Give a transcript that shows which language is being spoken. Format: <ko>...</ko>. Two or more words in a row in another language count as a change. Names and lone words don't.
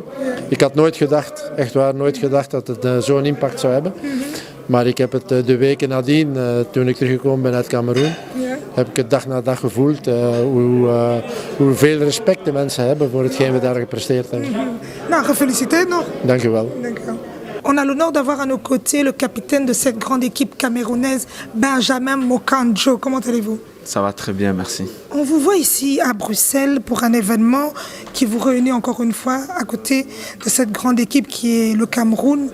<nl>Ik had nooit gedacht, echt waar, nooit gedacht dat het zo'n impact zou hebben. Maar ik heb het de weken nadien, toen ik teruggekomen ben uit Cameroen, heb ik het dag na dag gevoeld hoeveel respect de mensen hebben voor hetgeen we daar gepresteerd hebben. Nou, gefeliciteerd nog. Dank u wel. Dank u wel.</nl> <fr>On a l'honneur d'avoir à nos côtés le capitaine de cette grande équipe camerounaise, Benjamin Moukandjo. Comment allez-vous? Ça va très bien, merci. On vous voit ici à Bruxelles pour un événement qui vous réunit encore une fois à côté de cette grande équipe qui est le Cameroun.</fr>